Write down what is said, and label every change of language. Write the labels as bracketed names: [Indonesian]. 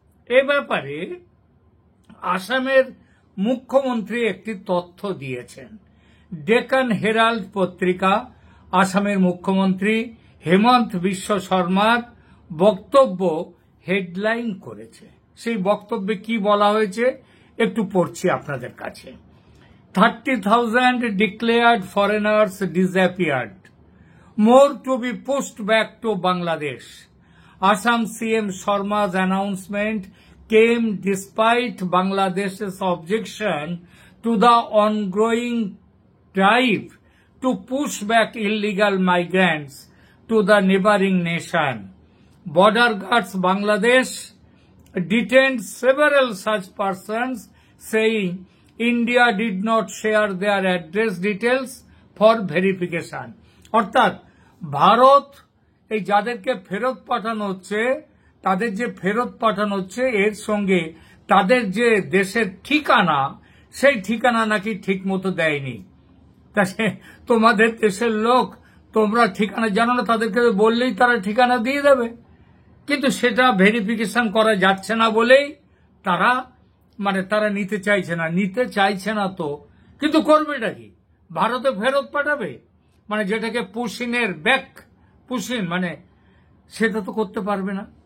[Bangla] এ ব্যাপারে আসামের মুখ্যমন্ত্রী একটি তথ্য দিয়েছেন। ডেকান হেরাল্ড পত্রিকা আসামের মুখ্যমন্ত্রী হেমন্ত বিশ্ব শর্মার বক্তব্য হেডলাইন করেছে। সেই বক্তব্যে কি বলা হয়েছে একটু পড়ছি আপনাদের কাছে। [English] 30,000 declared foreigners disappeared. More to be pushed back to Bangladesh. Assam CM Sharma's announcement came despite Bangladesh's objection to the ongoing drive to push back illegal migrants to the neighboring nation. Border Guards Bangladesh detained several such persons, saying India did not share their address details for verification. [Bangla] অর্থাৎ ভারত এই যাদেরকে ফেরত পাঠানো হচ্ছে তাদের যে ফেরত পাঠানো হচ্ছে এর সঙ্গে তাদের যে দেশের ঠিকানা সেই ঠিকানা নাকি ঠিক মতো দেয়নি। তা তোমাদের দেশের লোক, তোমরা ঠিকানা জানো না, তাদেরকে বললেই তারা ঠিকানা দিয়ে দেবে, কিন্তু সেটা ভেরিফিকেশন করা যাচ্ছে না বলেই তারা তারা নিতে চাইছে না তো, কিন্তু করবেটা কি, ভারতে ফেরত পাঠাবে যেটাকে পুশিনের ব্যাক পুশিন সেটা তো করতে পারবে না।